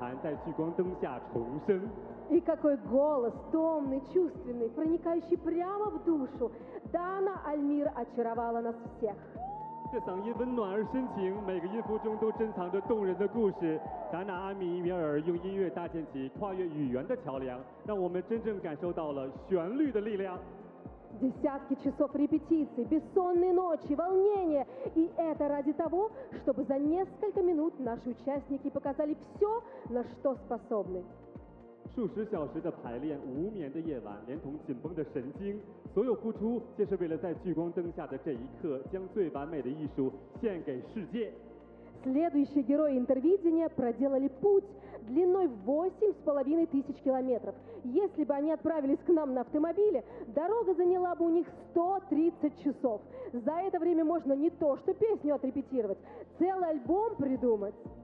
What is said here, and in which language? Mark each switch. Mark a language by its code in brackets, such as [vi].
[zh] 这是一场东西方韵律与现代舞台碰撞出的绚烂花火，宛若天方夜谭在聚光灯下重生。 [ru] И какой голос, томный, чувственный, проникающий прямо в душу. Дана Альмир очаровала нас всех. [zh] 这嗓音温暖而深情，每个音符中都珍藏着动人的故事。达纳阿米米尔用音乐搭建起跨越语言的桥梁，让我们真正感受到了旋律的力量。 [ru] Десятки часов репетиций, бессонные ночи, волнение. И это ради того, чтобы за несколько минут наши участники показали все, на что способны. [zh] 数十小时的排练，无眠的夜晚，连同紧绷的神经，所有付出，皆是为了在聚光灯下的这一刻，将最完美的艺术献给世界。 [ru] Следующие герои Интервидения проделали путь длиной 8,5 тысяч километров. Если бы они отправились к нам на автомобиле, дорога заняла бы у них 130 часов. За это время можно не то что песню отрепетировать, целый альбом придумать.